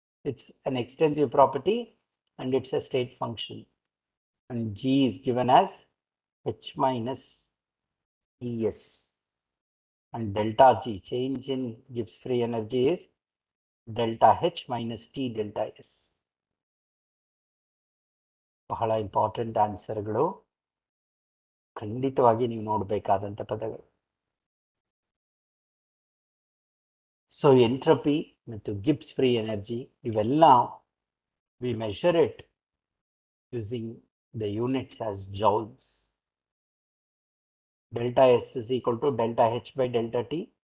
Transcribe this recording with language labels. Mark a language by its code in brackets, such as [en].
[en] It's an extensive property and it's a state function, and G is given as H minus ES, and delta G, change in Gibbs free energy, is delta H minus T delta S. [kn] ಬಹಳ important ಆನ್ಸರ್ಗಳು, ಖಂಡಿತವಾಗಿ ನೀವು ನೋಡಬೇಕಾದಂಥ ಪದಗಳು. [en] So entropy ಮತ್ತು Gibbs free energy ಇವೆಲ್ಲ we measure it using the units as joules. Delta S is equal to delta H by delta T.